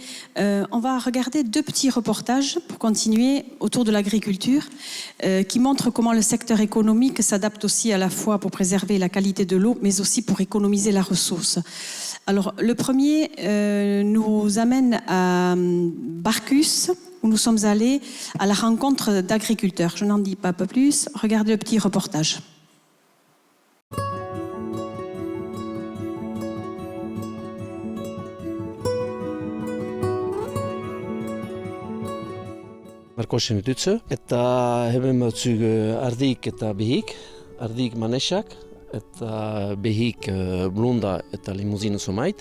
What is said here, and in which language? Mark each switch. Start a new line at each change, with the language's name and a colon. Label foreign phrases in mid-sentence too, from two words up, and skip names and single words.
French: On va regarder 2 petits reportages pour continuer autour de l'agriculture qui montrent comment le secteur économique s'adapte aussi à la fois pour préserver la qualité de l'eau mais aussi pour économiser la ressource. Alors le premier nous amène à Barcus, où nous sommes allés à la rencontre d'agriculteurs. Je n'en dis pas un peu plus. Regardez le petit reportage.
Basque: Markosen Dütze, eta hemen batzuk ardik eta behik, ardik manesak, eta behik blunda eta limuzino somait.